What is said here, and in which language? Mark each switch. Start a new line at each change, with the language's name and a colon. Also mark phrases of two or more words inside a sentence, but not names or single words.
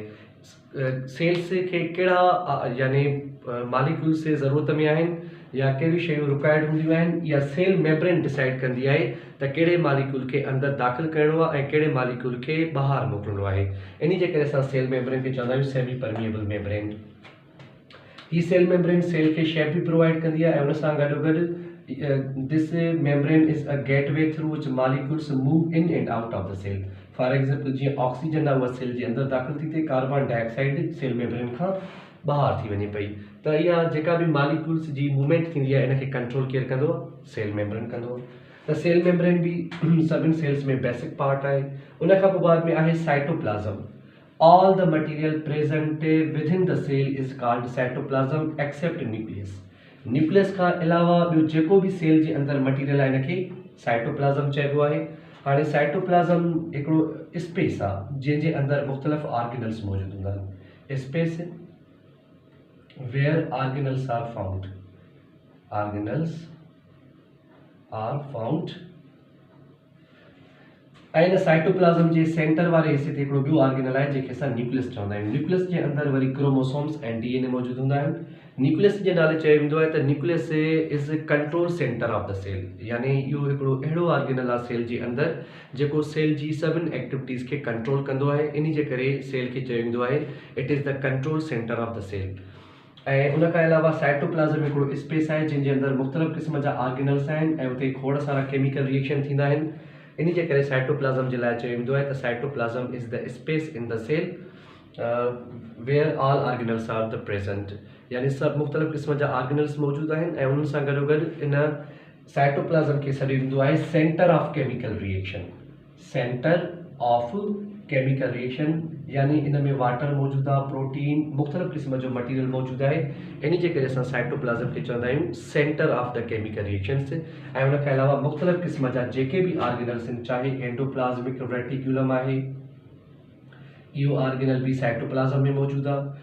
Sindhi: सेल्स खे कहिड़ा यानी मॉलिक्यूल्स जे ज़रूरत में आहिनि या कहिड़ी शयूं रिक्वायर्ड हूंदियूं आहिनि या
English: cell membrane
Sindhi: डिसाइड कंदी आहे त कहिड़े मॉलिक्यूल खे अंदरि दाख़िल करिणो आहे ऐं कहिड़े मॉलिक्यूल खे ॿाहिरि मोकिलिणो आहे। इन जे करे असां
English: cell membrane
Sindhi: खे चवंदा आहियूं
English: semi permeable membrane.
Sindhi: ही
English: cell membrane
Sindhi: सेल खे शेप भी प्रोवाइड कंदी आहे ऐं उन सां गॾोगॾु
English: this membrane is a gateway through which molecules move in and out of the cell. for example
Sindhi: जीअं ऑक्सीजन आहे उहा सेल जे अंदरि दाख़िल थी थिए,
English: carbon dioxide cell membrane
Sindhi: खां ॿाहिरि थी वञे पई। त इहा जेका भी मॉलिक्यूल्स जी मूवमेंट थींदी आहे इनखे कंट्रोल केरु कंदो आहे?
English: cell membrane
Sindhi: कंदो आहे। त
English: cell membrane
Sindhi: भी सभिनी सेल्स में
English: basic part
Sindhi: आहे। उन खां पोइ बाद में आहे साइटोप्लाज़म।
English: all the material present within the cell is called cytoplasm except nucleus.
Sindhi: न्यूक्लियस खां अलावा ॿियो जेको भी सेल जे अंदरि मटीरियल आहे इनखे साइटोप्लाज़म चइबो आहे। हाणे साइटोप्लाज़म हिकिड़ो स्पेस आहे जंहिंजे अंदरि मुख़्तलिफ़ ऑर्गेनल्स मौजूदु हूंदा आहिनि।
English: स्पेस where organelles are found, organelles are found।
Sindhi: ऐं साइटोप्लाज़म जे सेंटर वारे हिस्से ते हिकिड़ो ॿियो ऑर्गेनल आहे जंहिंखे असां न्यूक्लियस चवंदा आहियूं। न्यूक्लियस जे अंदरि वरी क्रोमोसोम्स ऐं डीएनए मौजूदु हूंदा आहिनि। न्यूक्लियस जे नाले चयो वेंदो आहे त
English: nucleus is control center of the cell,
Sindhi: यानी इहो हिकिड़ो अहिड़ो ऑर्गेनल आहे सेल जे अंदरि जेको सेल जी सभिनी एक्टिविटीज़ खे कंट्रोल कंदो आहे। इन जे करे सेल खे चयो वेंदो आहे
English: it is the control center of the cell.
Sindhi: ऐं उन खां अलावा साइटोप्लाज़म हिकिड़ो स्पेस आहे जंहिंजे अंदरि मुख़्तलिफ़ क़िस्म जा ऑर्गेनल्स आहिनि ऐं उते खोड़ सारा
English: chemical reaction
Sindhi: थींदा आहिनि। इन जे करे साइटोप्लाज़म जे लाइ चयो वेंदो आहे त
English: cytoplasm is the space in the cell where all organelles are the present,
Sindhi: यानी सभु मुख़्तलिफ़ क़िस्म जा ऑर्गेनल्स मौजूदु आहिनि ऐं उन्हनि सां गॾोगॾु इन साइटोप्लाज़म खे सॾियो वेंदो आहे
English: center of chemical reaction. center of chemical reaction
Sindhi: यानी इन में वाटर मौजूदु आहे, प्रोटीन, मुख़्तलिफ़ क़िस्म जो मटीरियल मौजूदु आहे। इन जे करे असां साइटोप्लाज़म खे चवंदा आहियूं
English: center of the chemical reactions.
Sindhi: ऐं उन खां अलावा मुख़्तलिफ़ क़िस्म जा जेके बि ऑर्गेनल्स आहिनि, चाहे
English: endoplasmic reticulum
Sindhi: आहे, इहो ऑर्गेनल बि साइटोप्लाज़म में मौजूदु आहे।